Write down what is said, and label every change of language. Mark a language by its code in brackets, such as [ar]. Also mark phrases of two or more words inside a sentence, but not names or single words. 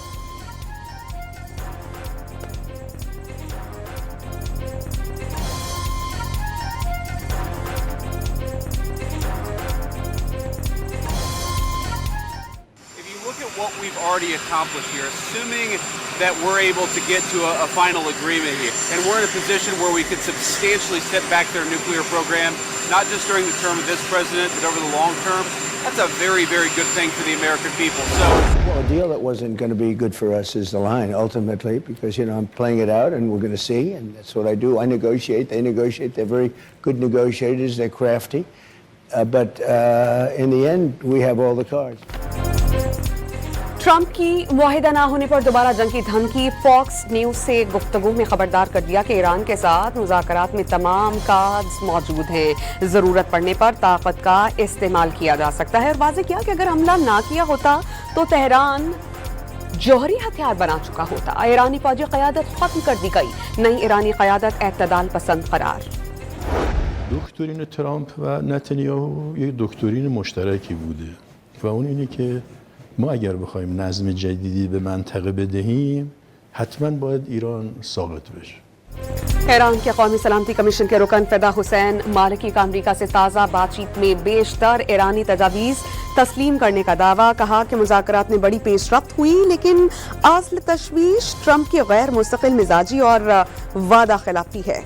[en] What we've already accomplished here, assuming that we're able to get to a final agreement here, and we're in a position where we could substantially set back their nuclear program, not just during the term of this president, but over the long term, that's a very, very good thing for the American people. Well, a deal that wasn't going to be good for us is the line, ultimately, because, I'm playing it out, and we're going to see, and that's what I do. I negotiate. They negotiate. They're very good negotiators. They're crafty. But in the end, we have all the cards. [ur] ٹرمپ کی معاہدہ نہ ہونے پر دوبارہ جنگ کی دھمکی. فاکس نیوز سے گفتگو میں خبردار کر دیا کہ ایران کے ساتھ مذاکرات میں تمام کارڈز موجود ہیں. ضرورت پڑنے پر طاقت کا استعمال کیا جا سکتا ہے. اور واضح کیا کہ اگر حملہ نہ کیا ہوتا تو تہران جوہری ہتھیار بنا چکا ہوتا. ایرانی فوجی قیادت ختم کر دی گئی۔ نئی ایرانی قیادت اعتدال پسند قرار. [fa] دکترین ترامپ و نتانیاهو یک دکترین مشترکی بوده و اون اینه که ما اگر بخوایم نظم جدیدی به منطقه بدهیم حتما باید ایران ساقط بشه. [ur] ایران کے قومی سلامتی کمیشن کے رکن فدا حسین مالکی کا امریکہ سے تازہ بات چیت میں بیشتر ایرانی تجاویز تسلیم کرنے کا دعویٰ. کہا کہ مذاکرات میں بڑی پیشرفت ہوئی، لیکن اصل تشویش ٹرمپ کی غیر مستقل مزاجی اور وعدہ خلافی ہے.